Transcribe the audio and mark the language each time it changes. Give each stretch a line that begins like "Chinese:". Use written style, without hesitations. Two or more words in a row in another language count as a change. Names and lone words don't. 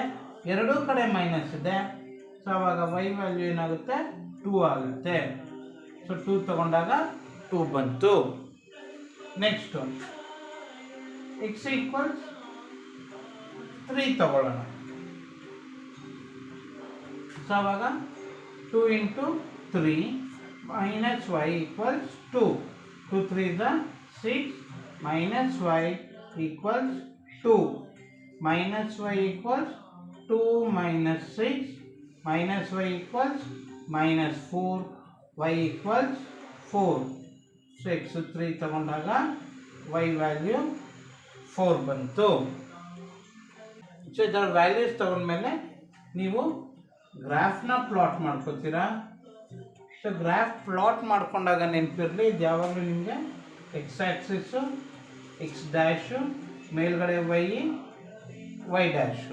Kannada: ಎರಡೂ ಕಡೆ ಮೈನಸ್ ಇದೆ. ಸೊ ಆವಾಗ y ವ್ಯಾಲ್ಯೂ ಏನಾಗುತ್ತೆ, 2 ಆಗುತ್ತೆ. ಸೊ 2 ತಗೊಂಡಾಗ 2 ಬಂತು. ನೆಕ್ಸ್ಟು x ಈಕ್ವಲ್ಸ್ 3 ತಗೊಳ್ಳೋಣ.
English: ಸೊ ಆವಾಗ 2 into 3 minus y equals 2. 2 3s are 6 minus y equals 2. Minus y equals 2 minus 6 minus y equals -4. y equals 4.
Kannada: ಸೊ x 3 ತಗೊಂಡಾಗ y ವ್ಯಾಲ್ಯೂ 4 ಬಂತು. ಸೊ ಇದರ ವ್ಯಾಲ್ಯೂಸ್ ತಗೊಂಡ್ಮೇಲೆ ನೀವು ಗ್ರಾಫ್ನ ಪ್ಲಾಟ್ ಮಾಡ್ಕೋತೀರಾ. ಸೊ
English: graph plot
Kannada: ಮಾಡ್ಕೊಂಡಾಗ ನೆನಪಿರಲಿ, ಇದು ಯಾವಾಗಲೂ ನಿಮಗೆ
English: x axis x dash,
Kannada: ಮೇಲ್ಗಡೆ
English: y dash.